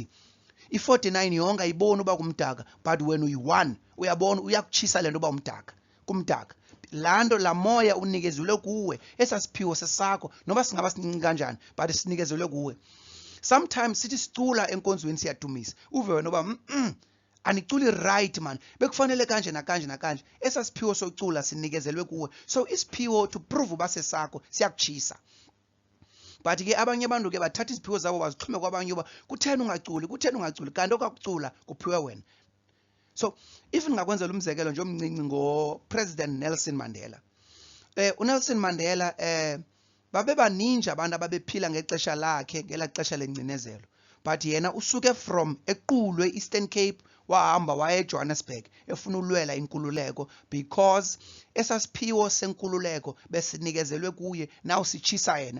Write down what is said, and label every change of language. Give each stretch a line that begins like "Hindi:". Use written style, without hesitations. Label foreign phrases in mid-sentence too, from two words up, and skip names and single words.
Xhosa: I-49 yonke ayiboni uba kumdaka but wena uyi-1 uyabona uyakuchisa lento uba umdaka kumdaka. Lando la moya unikezelwe kuwe, esasiphiwo sesakho noba singaba sincinci kanjani but sinikezelwe kuwe. Sometimes sithi sicula enkonzweni siyadumisa uve wena uba aniculi
English: right man,
Xhosa: bekufanele kanje nakanje nakanje. Esasiphiwo socula sinikezelwe kuwe. So isiphiwo
English: to prove
Xhosa: uba sesakho siyakuchisa. But ke abanye abantu ke bathatha iziphiwo zabo bazixhume kwabanye uba kutheni ungaculi kanti okakucula kuphiwe wena.
English: So if
Xhosa: ngingakwenzela umzekelo nje omncinci ngo-President Nelson Mandela. uNelson Mandela babe baningi abantu ababephila ngexesha lakhe ngela xesha lengcinezelo, but yena usuke from eQulwe Eastern Cape wahamba waya eJohannesburg efuna ulwela inkululeko, because esasiphiwo senkululeko besinikezelwe kuye, naw sichisa yena.